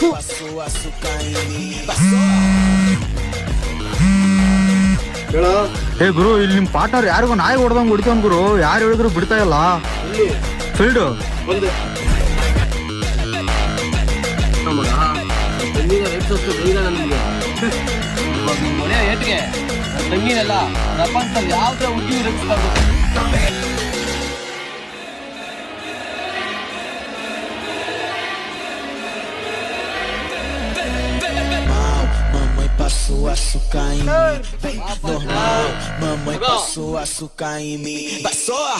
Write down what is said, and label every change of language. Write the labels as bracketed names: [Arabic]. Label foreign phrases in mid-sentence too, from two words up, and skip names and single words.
[Kannada] ಏ ಗುರು, ಇಲ್ಲಿ ನಿಮ್ ಪಾರ್ಟ್ನರ್ ಯಾರಿಗೂ ನಾಯಿ ಹೊಡೆದಂಗ್ ಹೊಡಿತಾವ್ ಗುರು. ಯಾರು ಹೇಳಿದ್ರು ಬಿಡ್ತಾ ಇಲ್ಲ. ಫೀಲ್ಡ್ ಮನೆ ಏಟ್ಗೆ ತಂಗಿನೆಲ್ಲ ಪ್ರಪಂಚದಲ್ಲಿ ಯಾವ್ದೇ ಹುಡುಗಿ ರಕ್ಷಿಸ್ಬಾರ್ದು. [Portuguese] Mamãe passou açúcar em mim, normal. Mamãe passou açúcar em mim.